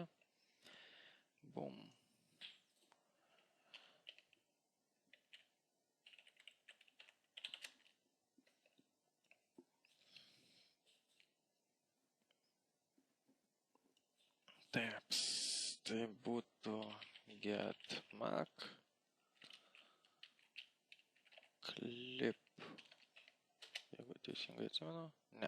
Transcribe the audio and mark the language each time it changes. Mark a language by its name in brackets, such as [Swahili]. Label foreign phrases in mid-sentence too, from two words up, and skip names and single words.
[Lithuanian] Bum. Taip, tai būtų [English] get mac clip. [Lithuanian] Jeigu teisingai atsimenu, ne.